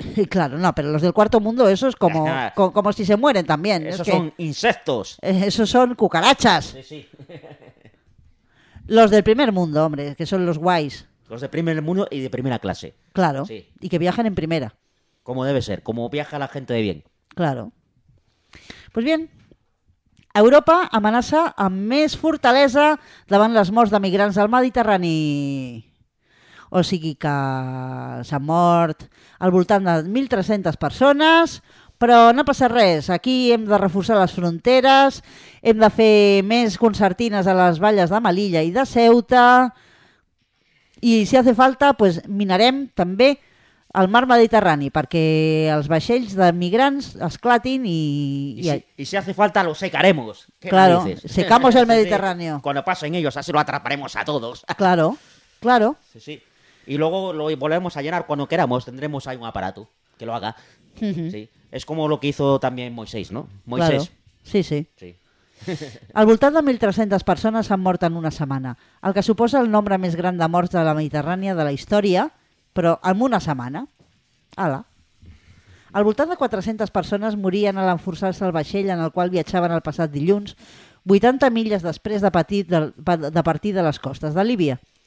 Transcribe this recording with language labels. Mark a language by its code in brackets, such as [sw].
[es] Claro, no, pero los del cuarto mundo, eso es como como si se mueren también. Esos es que, son insectos. Esos son cucarachas. Sí. Los del primer mundo, hombre, que son los guays. Los de primer mundo y de primera clase. Claro. Sí. Y que viajan en primera. Como debe ser, como viaja la gente de bien. Claro. Pues bien. [ca] Europa amenaça amb més fortalesa davant les morts de migrants al Mediterrani. O sigui que s'han mort al voltant de 1.300 persones, però no passa res. Aquí hem de reforçar les fronteres, hem de fer més concertines a les valles de Melilla i de Ceuta i, [es] si hace falta, [ca] pues, minarem també al mar Mediterrani, perquè els vaixells de migrants esclatin [es] Y si hace falta, lo secaremos. ¿Qué claro, dices? Secamos el Mediterráneo. Sí, cuando pasen ellos, así lo atraparemos a todos. Claro, claro. Sí, sí. Y luego lo volvemos a llenar cuando queramos, tendremos ahí un aparato que lo haga. Sí. Es como lo que hizo también Moisés, ¿no? Moisés. Claro. Sí, sí. Sí. [ca] Al voltant de 1.300 persones han mort en una setmana, el que suposa el nombre més gran de morts de la Mediterrània de la història. Però en una setmana, ala. Al voltant de 400 persones morien a l'enforçar-se el vaixell en el qual viatjaven el passat dilluns, 80 milles després de partir de les costes de Líbia.